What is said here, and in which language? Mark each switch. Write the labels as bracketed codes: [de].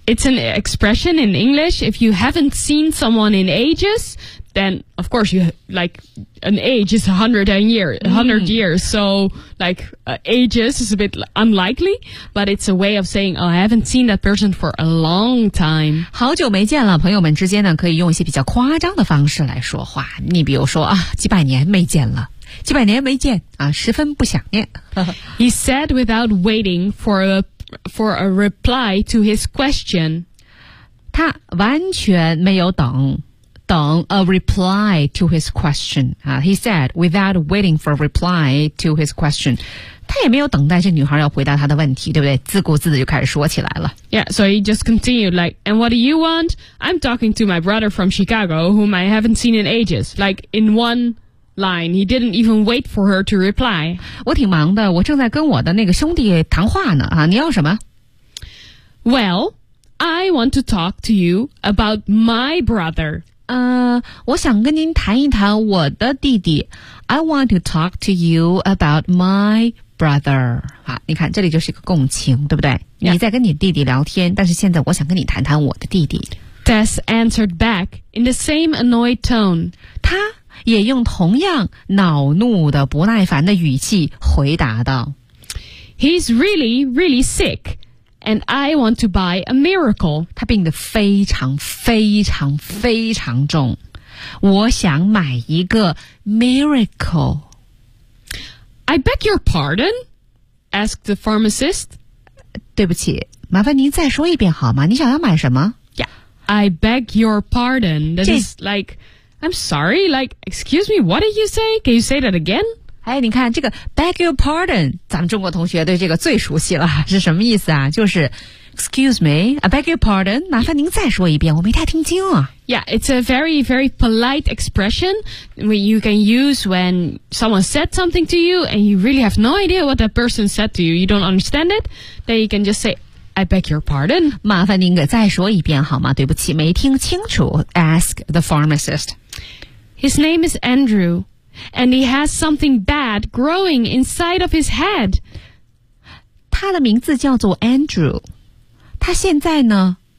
[en] It's an expression in English, if you haven't seen someone in ages, then of course you, like, an age is 100 years, so like, ages is a bit unlikely, but it's a way of saying, oh, I haven't seen that person for a long time. [zh] 好久没见了，朋友们之间呢，可以用一些比较夸张的方式来说话。你比如说啊，几百年没见了，几百年没见啊，十分不想念。 [en] He said without waiting for a reply to his question. [zh] 他完全没有等等 [en] a reply to his question. He said, without waiting for a reply to his question. [zh] 他也没有等待这女孩要回答他的问题，对不对？自顾自的就开始说起来了。 [en] Yeah, so he just continued like, and what do you want? I'm talking to my brother from Chicago, whom I haven't seen in ages. Like, in one... Line. He didn't even wait for her to reply. [zh] 我挺忙的，我正在跟我的那个兄弟谈话呢。啊，你要什么 [en] ？Well, I want to talk to you about my brother. [zh] 我想跟您谈一谈我的弟弟。 [en] I want to talk to you about my brother. [zh] 好，你看这里就是一个共情，对不对？ [en] Yeah. [zh] 你在跟你弟弟聊天，但是现在我想跟你谈谈我的弟弟。 [en] Tess answered back in the same annoyed tone. [zh] 他也用同样恼怒的不耐烦的语气回答道 [en] He's really, really sick, and I want to buy a miracle. [zh] 他病得非常非常非常重。我想买一个 miracle. [en] I beg your pardon? Asked the pharmacist. [zh] 对不起，麻烦您再说一遍好吗？你想要买什么 [en] ？Yeah, I beg your pardon. That is like... I'm sorry, like, excuse me, what did you say? Can you say that again? [zh] 哎，你看这个 [en] beg your pardon, [zh] 咱们中国同学对这个最熟悉了，是什么意思啊？就是 [en] excuse me, I beg your pardon, [zh] 麻烦您再说一遍，我没太听清啊。 [en] Yeah, it's a very, very polite expression you can use when someone said something to you and you really have no idea what that person said to you, you don't understand it, then you can just say,I beg your pardon. [zh] 麻烦您给再说一遍好吗？对不起，没听清楚。 [en] Ask the pharmacist. His name is Andrew, and he has something bad growing inside of his head. [zh] 他的名字叫做 Andrew. 他现在呢？